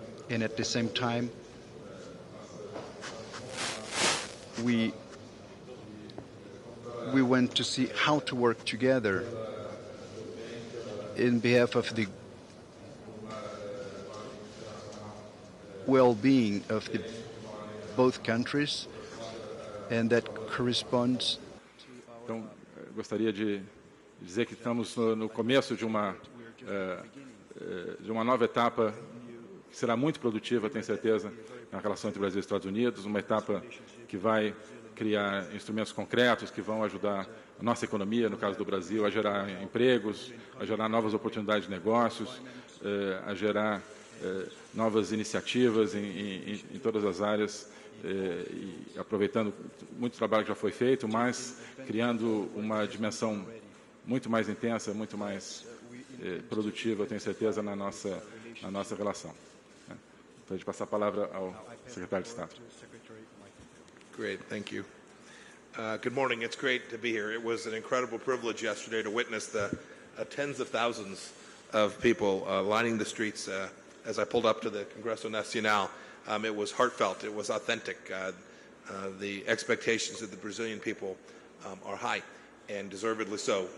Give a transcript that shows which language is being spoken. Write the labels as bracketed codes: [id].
[en] And at the same time, we want to see how to work together in behalf of the well-being of both countries, and that corresponds. [pt] Então, gostaria de dizer que estamos no começo de uma nova etapa que será muito produtiva, tenho certeza, na relação entre Brasil e Estados Unidos, uma etapa que vai criar instrumentos concretos que vão ajudar a nossa economia, no caso do Brasil, a gerar empregos, a gerar novas oportunidades de negócios, a gerar novas iniciativas em todas as áreas, e aproveitando muito trabalho que já foi feito, mas criando uma dimensão muito mais intensa, muito mais produtiva, tenho certeza, na nossa relação. Então, a gente passar a palavra ao secretário de Estado. [en] Great, thank you. Good morning. It's great to be here. It was an incredible privilege yesterday to witness the tens of thousands of people lining the streets as I pulled up to the Congreso Nacional. It was heartfelt. It was authentic. The expectations of the Brazilian people are high, and deservedly so.